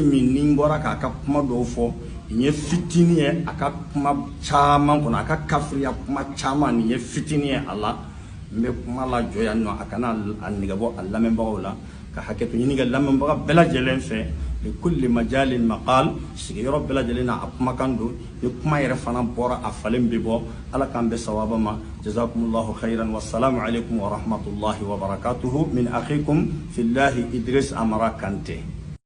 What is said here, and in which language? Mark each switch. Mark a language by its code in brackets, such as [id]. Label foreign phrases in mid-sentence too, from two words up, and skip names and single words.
[bm] min ni n bɔra k'a ka kuma dɔw fɔ nin ye fitini ye a ka kuma caman kɔnɔ a ka kafiriya kuma caman nin ye fitini ye a la n bɛ kuma la jɔ yan nɔ a kana a nɛgɛbɔ a lamɛnbagaw la ka hakɛto ɲini kɛ lamɛnbaga bɛɛ lajɛlen fɛ [ar] لكل مجال مقال [bm] sigiyɔrɔ bɛɛ lajɛlen na a kumakan don ni kuma yɛrɛ fana bɔra a falen bɛ bɔ ala k'an bɛ sawaba ma [ar] جزاكم الله خيرا والسلام عليكم ورحمة الله وبركاته من أخيكم في الله [bm] Idris Amara Kante.